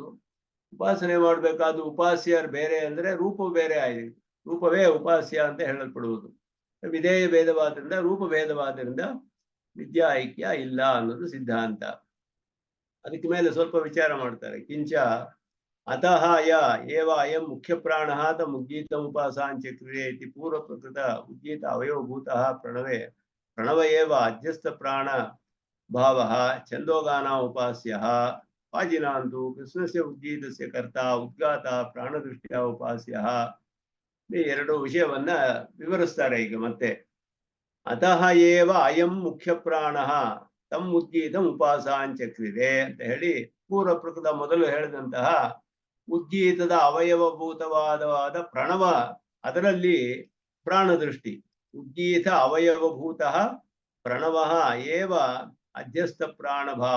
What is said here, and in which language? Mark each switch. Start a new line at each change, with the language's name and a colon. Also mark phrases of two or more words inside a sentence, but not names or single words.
Kannada: ಉಪಾಸನೆ ಮಾಡಬೇಕಾದ ಉಪಾಸ್ಯರು ಬೇರೆ ಅಂದ್ರೆ ರೂಪವು ಬೇರೆ ಆಯ್ತು. ರೂಪವೇ ಉಪಾಸ್ಯ ಅಂತ ಹೇಳಲ್ಪಡುವುದು. ವಿಧೇಯ ಭೇದವಾದ್ರಿಂದ ರೂಪಭೇದವಾದ್ರಿಂದ ವಿದ್ಯಾ ಐಕ್ಯ ಇಲ್ಲ ಅನ್ನೋದು ಸಿದ್ಧಾಂತ. ಅದಕ್ಕೆ ಮೇಲೆ ಸ್ವಲ್ಪ ವಿಚಾರ ಮಾಡ್ತಾರೆ.
Sanskrit: ಕಿಂಚ ಅತಃ ಯ ಏವ ಅಯಂ ಮುಖ್ಯ ಪ್ರಾಣ ತಮ್ ಉದ್ಗೀತಮುಪಾಸಾಂಚಕ್ರಿಯೆ ಇತಿ ಪೂರ್ವ ಪ್ರಕೃತ ಉದ್ಗೀತ ಅವಯವಭೂತಃ ಪ್ರಣವ ಏವ ಅಧ್ಯಸ್ಥ ಪ್ರಾಣ ಭಾವ ಛಂದೋಗಾನ ಉಪಾಸ್ಯ ವಾಜಿನಾಂತು ಕೃಷ್ಣಸ್ಯ ಉಜ್ಜೀತಸ್ಯ ಕರ್ತ ಉದ್ಗಾತ ಪ್ರಾಣದೃಷ್ಟಿಯ ಉಪಾಸ್ಯ.
Kannada: ಈ ಎರಡು ವಿಷಯವನ್ನ ವಿವರಿಸ್ತಾರೆ ಈಗ ಮತ್ತೆ.
Sanskrit: ಅತಃ ಏವ ಅಯಂ ಮುಖ್ಯ ಪ್ರಾಣ ತಮ್ ಉಜ್ಜೀತಂ ಉಪಾಸಾಂಚಕ್ರಿದೆ
Kannada: ಅಂತ ಹೇಳಿ
Sanskrit: ಪೂರ್ವ ಪ್ರಕೃತ
Kannada: ಮೊದಲು ಹೇಳಿದಂತಹ ಉಜ್ಜೀತದ ಅವಯವಭೂತವಾದವಾದ ಪ್ರಣವ, ಅದರಲ್ಲಿ ಪ್ರಾಣದೃಷ್ಟಿ.
Sanskrit: ಉಜ್ಜೀತ ಅವಯವಭೂತ ಪ್ರಣವ ಏವ ಅಧ್ಯಸ್ಥ ಪ್ರಾಣಭಾವ.